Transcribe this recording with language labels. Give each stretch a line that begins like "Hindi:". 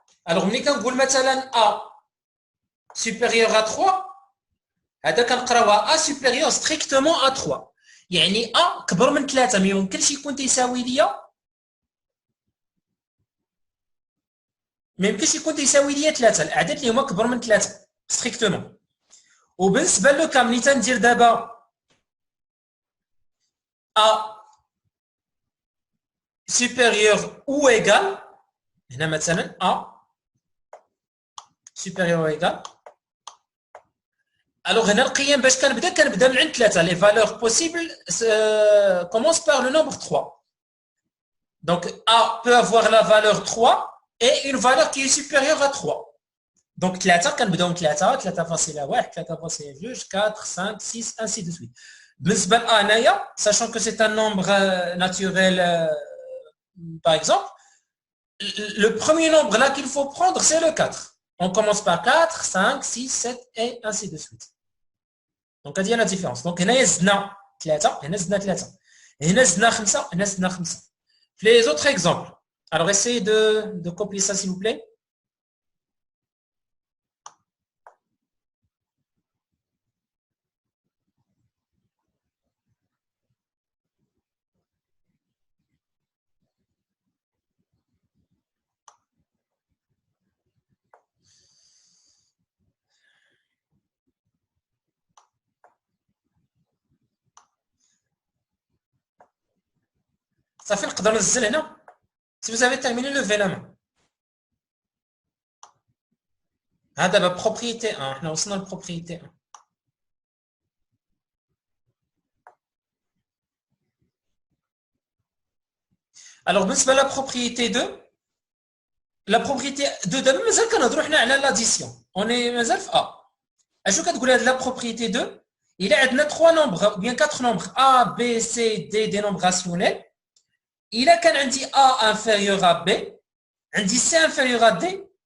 Arabic: alors ملي كنقول مثلا
French: a supérieur à 3
Arabic: هذا كنقراوها
French: a supérieur strictement à 3
Arabic: يعني a كبر من 3 ما يمكنش يكون تيساوي ليا ما يمكنش يكون تيساوي ليا 3 الاعداد اللي هما كبر من 3 strictement. وبالنسبه لو ملي تندير دابا
French: a supérieur ou égal
Arabic: هنا مثلا a supérieur ou égal
French: alors
Arabic: هنا القيم باش كنبدا من عند 3
French: les valeurs possibles commencent par le nombre 3 donc a peut avoir la valeur 3 et une valeur qui est supérieure à 3 donc 3
Arabic: كنبداو من 3
French: 3.1 3.2 4 5 6 ainsi de suite.
Arabic: بالنسبه ل a هنايا
French: sachant que c'est un nombre naturel par exemple le premier nombre là qu'il faut prendre c'est le 4. On commence par 4 5 6 7 et ainsi de suite. Donc
Arabic: هذه هي
French: la différence.
Arabic: Donc هنا زدنا 3 هنا زدنا 3 هنا زدنا 5 هنا زدنا 5.
French: Les autres exemples. Alors essayez de copier ça s'il vous plaît.
Arabic: صافي نقدر ننزل هنا.
French: Si vous avez terminé, levez la main.
Arabic: هذا دابا propriété 1 حنا وصلنا للبروبريتي 1. Alors بالنسبه لا propriété 2 la propriété de دابا مازال كنهضروا حنا على
French: l'addition. On est
Arabic: مازال في
French: A.
Arabic: اشنو كتقول هاد
French: la propriété 2 il
Arabic: عندنا
French: 3 nombres ou bien 4 nombres A B C D des nombres rationnels. Il
Arabic: كان عندي
French: A inférieur à B,
Arabic: عندي
French: C inférieur à D.